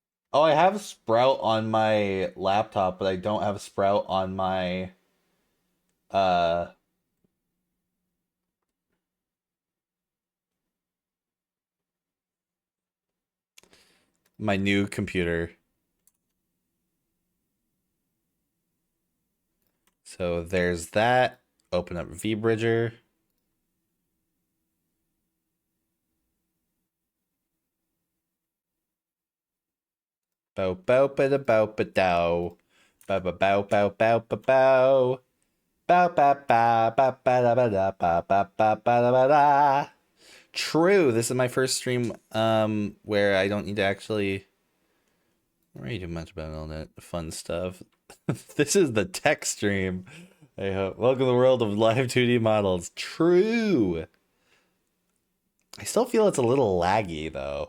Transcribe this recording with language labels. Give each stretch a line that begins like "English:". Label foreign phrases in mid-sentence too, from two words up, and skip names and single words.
English: Oh, I have Sprout on my laptop, but I don't have Sprout on my uh my new computer. So there's that. Open up VBridger. Bow bow ba da bow ba dow. Bow bow bow bow bow bow bow. Bow ba ba ba ba da ba da ba ba ba ba da ba da. True. This is my first stream where I don't need to actually worry too much about all that fun stuff. This is the tech stream. I hope. Welcome to the world of live 2D models. True. I still feel it's a little laggy though.